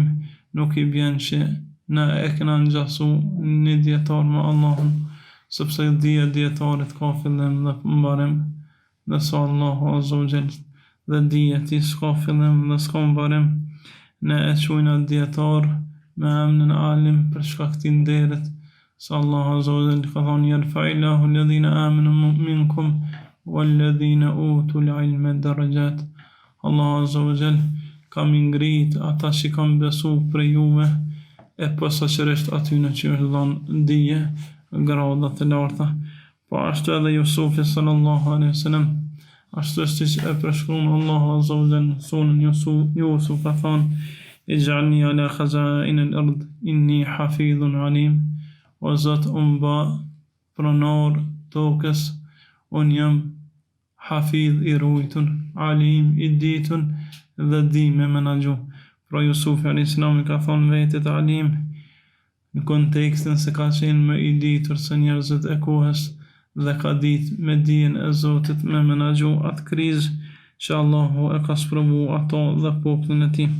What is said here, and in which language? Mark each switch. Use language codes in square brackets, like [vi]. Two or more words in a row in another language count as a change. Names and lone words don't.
[sq] nuk i bjen që na e kena ngjasu një dietar me Allahun, sepse dhja djetarit ka fillim dhe mbarim, dhe sa Allahu [ar] عز وجل [sq] dhe dhja ti s'ka fillim dhe s'ka mbarim, ne e quajna djetar me emnin alim për shkak të nderit, se Allahu [ar] عز وجل [sq] ka thonë [ar] يرفع الله الذين آمنوا منكم والذين أوتوا العلم درجات. [sq] Allahu Azza wa Jall ka ngrit ata që kanë besu për juve, e posaçërisht atyre që është dhënë dije, grada të larta. Po ashtu edhe Jusufi [ar] صلى الله عليه وسلم, [sq] ashtu siç e përshkruan Allahu [ar] عز وجل [sq] në surën Yusuf ka thonë [ar] اجعلني على خزائن الأرض إني حفيظ عليم, [sq] o Zot umba pronar tokës, unë jam hafidh i rujtun, alim i ditun dhe di me menaxhu. Pra Jusufi [ar] عليه السلام [sq] ka thonë vetit alim në kontekstin se ka qenë më i ditur se njerëzit e kohës dhe ka ditë me dijen e Zotit me menaxhu atë krizë që Allahu e ka sprovu ato dhe popullin e tij.